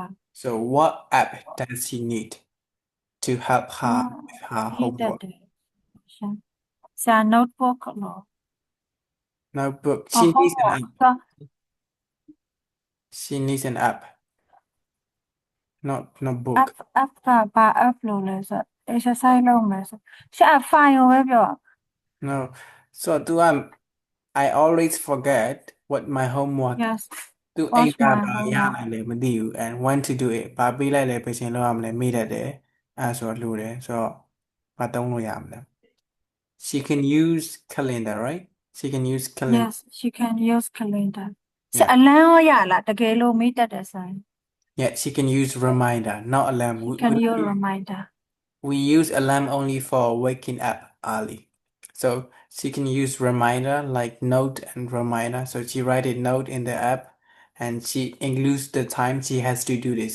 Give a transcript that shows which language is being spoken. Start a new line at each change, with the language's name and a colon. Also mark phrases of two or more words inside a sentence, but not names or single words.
English: so what app does she need to help her with her homework
Burmese: notebook လို့
English: notebook she needs an app she needs an app not book
Burmese: app ကဘာ app လို့လဲဆို exercise လုပ်မယ်ဆိုရှင့် file ကိုပဲပြော
English: no so I always forget what my homework yes
Burmese: သူအိ
English: watch
Burmese: မ်က
English: my
Burmese: ဘာရ
English: homework
Burmese: နိုင်လဲမသိဘူး
English: and want to do it
Burmese: ဘာပေးလိုက်လဲပြင်ဆင်လုပ်ရမလဲမေ့တတ်တယ်အဲဆိုတော့လိုတယ်ဆိုတော့ဘာသုံးလို့ရမလဲ
English: she can use calendar
Burmese: right she can use calendar
English: yes she can use calendar ရှင့် yeah အလံရောရလားတကယ်လို့မေ့တတ်တယ်ဆိုရင် yeah she can use reminder not alarm she can use reminder we use alarm only for waking up early. So she can use reminder like note and reminder. So she write a note in the app and she includes the time she has to do this.